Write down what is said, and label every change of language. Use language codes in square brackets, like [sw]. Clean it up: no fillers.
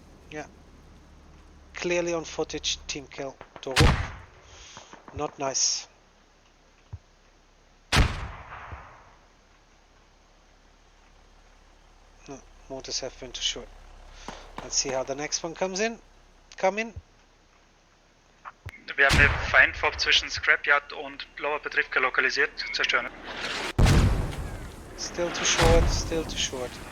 [en] Yeah. Clearly on footage, team kill. Doruk. Not nice. No, mortars have been too short. Let's see how the next one comes in. Come in. [de] Wir haben eine Feindfob zwischen Scrapyard und Lower Petrivka lokalisiert. Zerstören. [en] Still too short, still too short.